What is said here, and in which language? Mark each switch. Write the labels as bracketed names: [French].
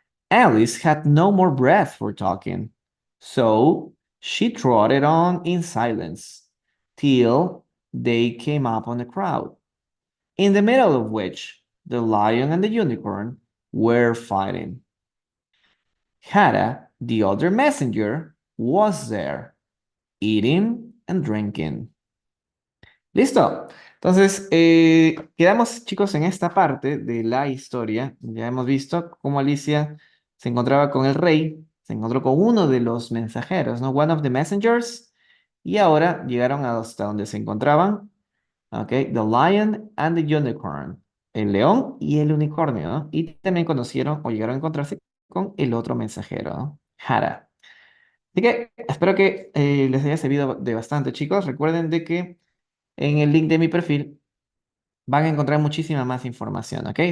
[English] Alice had no more breath for talking, so she trotted on in silence till they came up on the crowd, in the middle of which the lion and the unicorn were fighting. Hera, the other messenger, was there, eating and drinking. [Spanish] Listo. Entonces, quedamos, chicos, en esta parte de la historia. Ya hemos visto cómo Alicia se encontraba con el rey, se encontró con uno de los mensajeros, ¿no? [English] One of the messengers. [Spanish] Y ahora llegaron hasta donde se encontraban, ¿ok? [English] The lion and the unicorn. [Spanish] El león y el unicornio, ¿no? Y también conocieron o llegaron a encontrarse con el otro mensajero, ¿no? Hara. Así que espero que les haya servido de bastante, chicos. Recuerden de que en el link de mi perfil van a encontrar muchísima más información, ¿ok?